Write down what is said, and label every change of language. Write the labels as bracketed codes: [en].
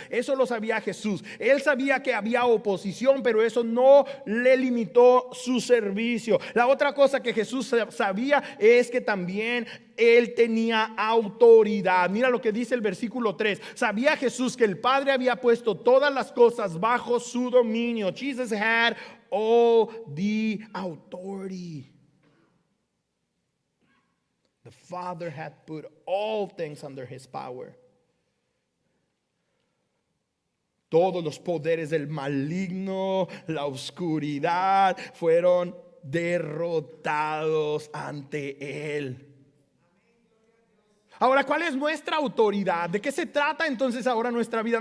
[es] Eso lo sabía Jesús. Él sabía que había oposición, pero eso no le limitó su servicio. La otra cosa que Jesús sabía es que también Él tenía autoridad. Mira lo que dice el versículo 3. Sabía Jesús que el Padre había puesto todas las cosas bajo su dominio. [en] Jesus had all the authority. The Father had put all things under his power. [es] Todos los poderes del maligno, la oscuridad, fueron derrotados ante Él. Ahora, ¿cuál es nuestra autoridad? ¿De qué se trata entonces ahora nuestra vida?